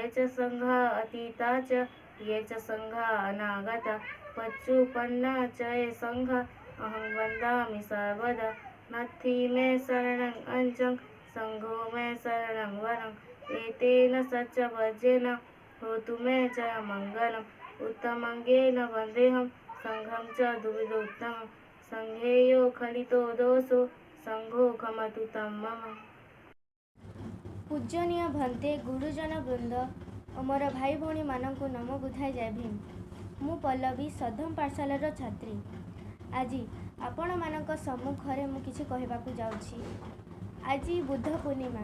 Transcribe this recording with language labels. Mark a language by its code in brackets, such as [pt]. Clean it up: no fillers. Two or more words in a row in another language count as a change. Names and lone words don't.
[pi] च संघा अतीता च ये च संघा अनागता पच्चुपन्ना च ये संघा अहं वन्दामि सर्वदा नत्थि मे शरणं अंजं संघो मे शरणं वरम् एतेन सच्चवज्रेन होतु मे च मङ्गलम् उत्तमङ्गेन वन्देऽहं संघं च दुविधोत्तमं संघेयो खलितो दोषो संघो खमतु तं मम। [or] ପୂଜନୀୟ ଭନ୍ତେ ଗୁରୁଜନ ବୃନ୍ଦ ଓ ମୋର ଭାଇ ଭଉଣୀମାନଙ୍କୁ ନମ ବୁଧାଇ ଜୟ ଭୀମ। ମୁଁ ପଲ୍ଲବୀ ସଦମ ପାଠଶାଳାର ଛାତ୍ରୀ। ଆଜି ଆପଣମାନଙ୍କ ସମ୍ମୁଖରେ ମୁଁ କିଛି କହିବାକୁ ଯାଉଛି। ଆଜି ବୁଦ୍ଧ ପୂର୍ଣ୍ଣିମା।